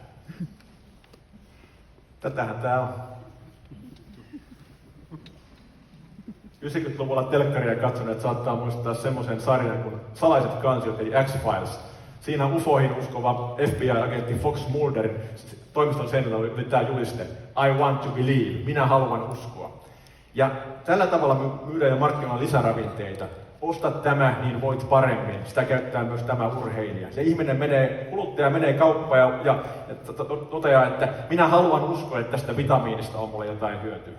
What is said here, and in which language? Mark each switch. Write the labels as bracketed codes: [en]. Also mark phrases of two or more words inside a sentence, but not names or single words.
[fi] Tätähän tää on. 90-luvulla telkkaria katsoneet saattaa muistaa semmoisen sarjan kuin Salaiset kansiot eli X-Files. Siinä ufoihin uskova FBI-agentti Fox Mulderin toimiston seinällä oli tämä juliste [en] I want to believe, [fi] minä haluan uskoa. Ja tällä tavalla myydään ja markkinoidaan lisäravinteita. Osta tämä, niin voit paremmin. Sitä käyttää myös tämä urheilija. Ja kuluttaja menee kauppaan ja toteaa, että minä haluan uskoa, että tästä vitamiinista on mulle jotain hyötyä.